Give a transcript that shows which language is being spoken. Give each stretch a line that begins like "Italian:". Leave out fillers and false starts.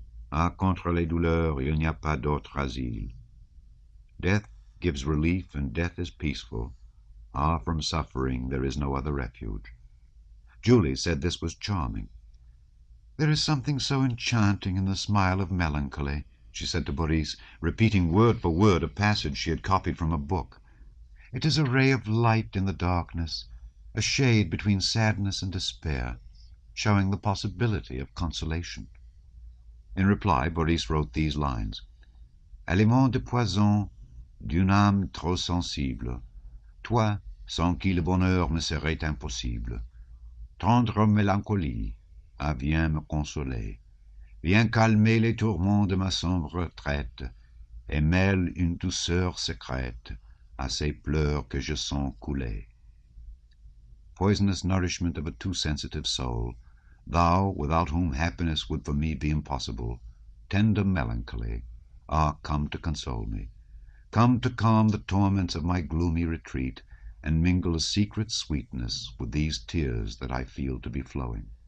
French: Ah, contre les douleurs il n'y a pas d'autre asile."
English: Death gives relief and death is peaceful. Ah, from suffering there is no other refuge. Julie said this was charming. "There is something so enchanting in the smile of melancholy," she said to Boris, repeating word for word a passage she had copied from a book. "It is a ray of light in the darkness, a shade between sadness and despair, showing the possibility of consolation." In reply, Boris wrote these lines:
French: "Aliment de poison d'une âme trop sensible, toi, sans qui le bonheur me serait impossible. Tendre mélancolie, ah, viens me consoler, viens calmer les tourments de ma sombre retraite, et mêle une douceur secrète à ces pleurs que je sens couler."
English: Poisonous nourishment of a too sensitive soul, thou, without whom happiness would for me be impossible, tender melancholy, ah, come to console me, come to calm the torments of my gloomy retreat, and mingle a secret sweetness with these tears that I feel to be flowing.